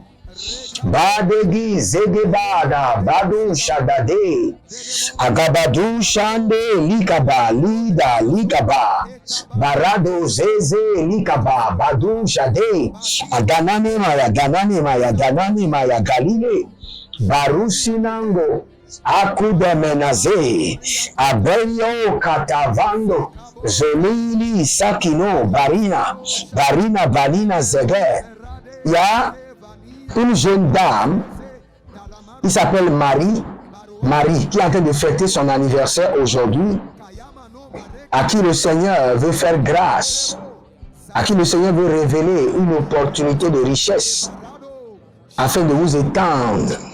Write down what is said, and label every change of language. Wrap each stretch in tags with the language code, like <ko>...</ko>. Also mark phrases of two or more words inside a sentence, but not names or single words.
<fr>Badegi Zegebada Badu Shadade Agabadu Shande Likaba Lida Likaba Barado Zeze Likaba Badu Shade Adanane Maya Galile Barusinango Akude Menaze Abenyo Katavando Zolili Sakino Barina Valina Zege Ya une jeune dame, qui s'appelle Marie, qui est en train de fêter son anniversaire aujourd'hui, à qui le Seigneur veut faire grâce, à qui le Seigneur veut révéler une opportunité de richesse, afin de vous étendre.</fr>